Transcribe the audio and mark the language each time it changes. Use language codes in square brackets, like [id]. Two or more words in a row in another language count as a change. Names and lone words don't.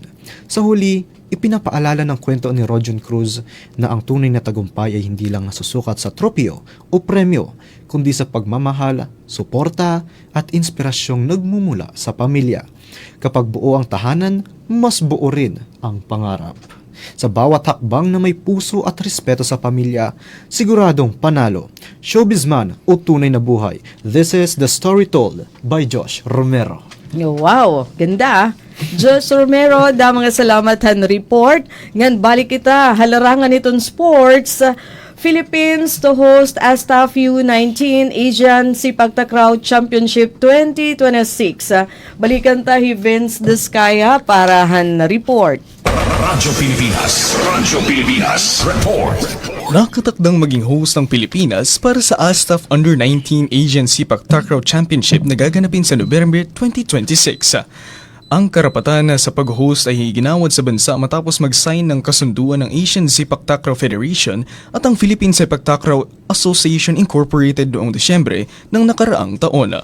[tl] Sa huli, ipinapaalala ng kwento ni Rojon Cruz na ang tunay na tagumpay ay hindi lang nasusukat sa tropeo o premyo, kundi sa pagmamahal, suporta at inspirasyong nagmumula sa pamilya. Kapag buo ang tahanan, mas buo rin ang pangarap. Sa bawat hakbang na may puso at respeto sa pamilya, siguradong panalo. Showbiz man o tunay na buhay. [en] This is the story told by Josh Romero. [tl] Wow, ganda. Josh Romero, [war] da mga salamatan report. Ngan balik kita, halarangan itong sports. [en] Philippines to host ASTAF U19 Asian Sipak Takraw Championship 2026. [war] Balikan tahi Vince Descaya para han report. [tl] Radyo Pilipinas Report. Nakatakdang maging host ng Pilipinas para sa ASTAF Under-19 Asian Sipak Takraw Championship na gaganapin sa November 2026. Ang karapatan sa pag-host ay ginawad sa bansa matapos mag-sign ng kasunduan ng Asian Sipak Takraw Federation at ang Philippine Sipak Takraw Association Incorporated noong Disyembre ng nakaraang taon.